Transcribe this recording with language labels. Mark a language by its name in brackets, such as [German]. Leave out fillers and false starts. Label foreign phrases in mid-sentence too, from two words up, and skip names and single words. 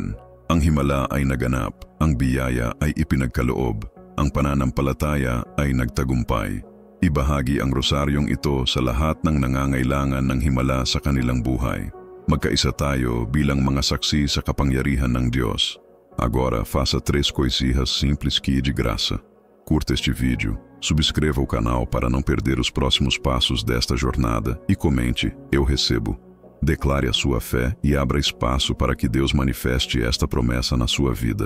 [Filipino] Ang himala ay naganap, ang biyaya ay ipinagkaloob, ang pananampalataya ay nagtagumpay. Ibahagi ang rosaryong ito sa lahat ng nangangailangan ng himala sa kanilang buhay. Magkaisa tayo bilang mga saksi sa kapangyarihan ng Diyos. [Portuguese] Agora, faça 3 coisinhas simples que de graça. Curta este vídeo, subscreva o canal para não perder os próximos passos desta jornada e comente, eu recebo. Declare a sua fé e abra espaço para que Deus manifeste esta promessa na sua vida.